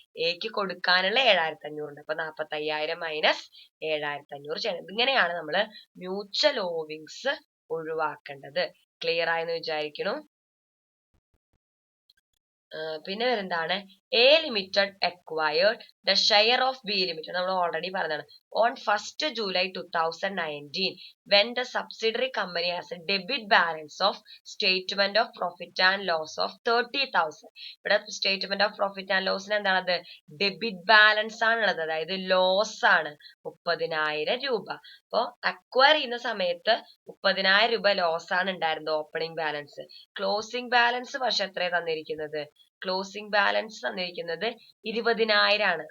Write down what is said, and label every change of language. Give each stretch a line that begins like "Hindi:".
Malayalam: എക്ക് കൊടുക്കാനുള്ള 7,500 ഉണ്ട്. അപ്പൊ 45,000 മൈനസ് 7,500 ചെയ്യണം. ഇങ്ങനെയാണ് നമ്മൾ മ്യൂച്വൽ ഓവിങ്സ് ഒഴിവാക്കേണ്ടത്. ക്ലിയർ ആയെന്ന് വിചാരിക്കുന്നു. പിന്നെ എന്താണ്?
English: A limited acquired the share of B limited.
Malayalam: നമ്മൾ ഓൾറെഡി പറഞ്ഞതാണ്.
English: On 1st July 2019 when the subsidiary company has a debit balance of statement of profit and loss of 30,000.
Malayalam: ഇവിടെ സ്റ്റേറ്റ്മെന്റ് ഓഫ് പ്രോഫിറ്റ് ആൻഡ് ലോസിന് എന്താണത്? Debit balance ആണുള്ളത്, അതായത് loss ആണ് 30,000 രൂപ. അപ്പൊ acquire ചെയ്യുന്ന സമയത്ത് 30,000 രൂപ ലോസ് ആണ് ഉണ്ടായിരുന്നത് ഓപ്പണിംഗ് ബാലൻസ്. ക്ലോസിംഗ് ബാലൻസ് പക്ഷെ എത്ര തന്നിരിക്കുന്നത്? ക്ലോസിംഗ് ബാലൻസ് തന്നിരിക്കുന്നത് 20,000 ആണ്.